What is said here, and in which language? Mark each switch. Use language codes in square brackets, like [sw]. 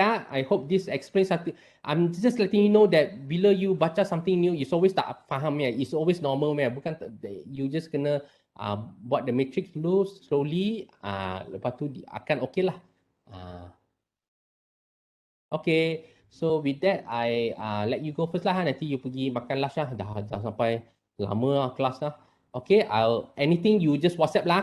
[en] I hope this explains something. I'm just letting you know that [ms] bila [en] you baca something new, it's always [ms] tak faham [en] ya. It's always normal ya. Bukan you just [ms] kena buat [en] the matrix dulu slowly. [ms] Lepas tu akan okay lah. [en] Okay. So with that, I let you go first lah. [ms] Nanti you pergi makan lunch lah. Dah sampai lama lah kelas lah. [en] Okay, anything you just WhatsApp lah.